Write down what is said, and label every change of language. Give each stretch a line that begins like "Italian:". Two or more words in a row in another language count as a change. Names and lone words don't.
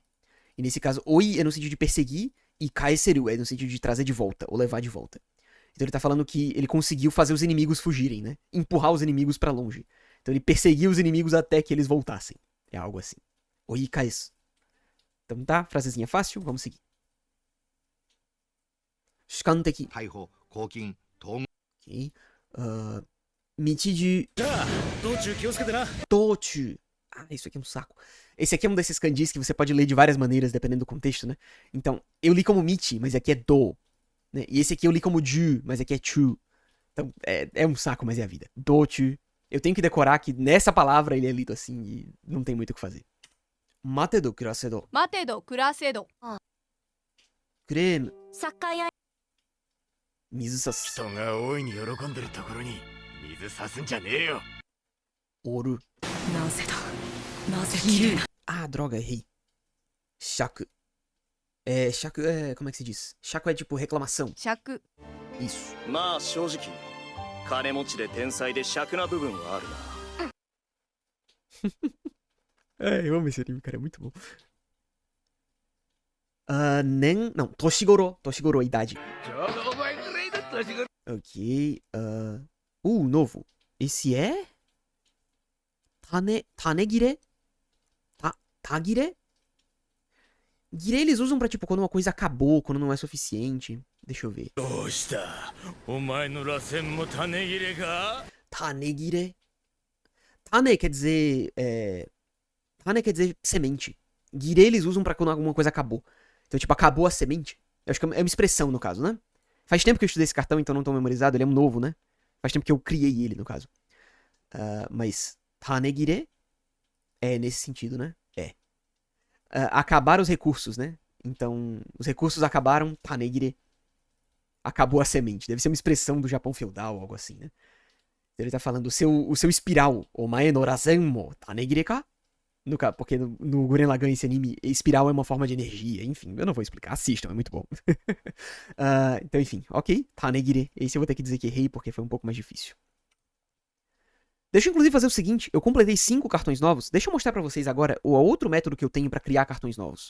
Portuguese: E nesse caso, oi é no sentido de perseguir e kaeseru é no sentido de trazer de volta, ou levar de volta. Então ele tá falando que ele conseguiu fazer os inimigos fugirem, né? Empurrar os inimigos pra longe. Então ele perseguiu os inimigos até que eles voltassem. É algo assim.
Japanese: 追い返す.
Portuguese: Então tá, frasezinha fácil, vamos seguir. Shikanteki.
Japanese: 逮捕拘禁統合
Portuguese: Ok. Michi
Japanese: 道中気をつけてな。
Portuguese: Tochu. Ah, isso aqui é um saco. Esse aqui é um desses kanjis que você pode ler de várias maneiras, dependendo do contexto, né? Então, eu li como Michi, mas aqui é Do. Né? E esse aqui eu li como Ju, mas aqui é Chu. Então, é um saco, mas é a vida. Dochu. Eu tenho que decorar que nessa palavra ele é lido assim e não tem muito o que fazer.
Japanese: 待てど暮らせど. 待てど暮らせど
Portuguese: Kurenu.
Japanese: 酒屋
Portuguese: Mizusasu.
Japanese: 人が大いに喜んでるところに水さすんじゃねえよ。
Portuguese: Oru.
Japanese: なぜだなぜ切るな
Portuguese: Ah, droga, errei. Shaku. Shaku como é que se diz? Shaku é tipo reclamação.
Japanese: 尺
Portuguese: Isso.
Japanese: まあ正直金持ちで天才で癪な部分はあるな。
Portuguese: Eu amo esse anime, cara, é muito bom. Não, Toshigoro. Toshigoro, a idade. Ok. Novo. Esse é... Tanegire? Tagire? Gire eles usam pra, tipo, quando uma coisa acabou, quando não é suficiente. Deixa eu ver.
Japanese: どうしたお前の螺旋も種切れか
Portuguese: Tanegire. Tane quer dizer... Tane quer dizer semente. Gire eles usam pra quando alguma coisa acabou. Então, tipo, acabou a semente. Eu acho que é uma expressão, no caso, né? Faz tempo que eu estudei esse cartão, então não tô memorizado. Ele é um novo, né? Faz tempo que eu criei ele, no caso. Mas Tanegire é nesse sentido, né? Acabar os recursos, né? Então, os recursos acabaram, Tanegire. Acabou a semente. Deve ser uma expressão do Japão feudal, algo assim, né? Ele tá falando o seu espiral.
Japanese: お前の螺旋も種切れか?
Portuguese: Porque no Gurren Lagann, esse anime, espiral é uma forma de energia. Enfim, eu não vou explicar. Assistam, é muito bom. Então, enfim. Ok. Tanegire. Esse eu vou ter que dizer que errei, porque foi um pouco mais difícil. Deixa eu, inclusive, fazer o seguinte. Eu completei 5 cartões novos. Deixa eu mostrar pra vocês agora o outro método que eu tenho pra criar cartões novos.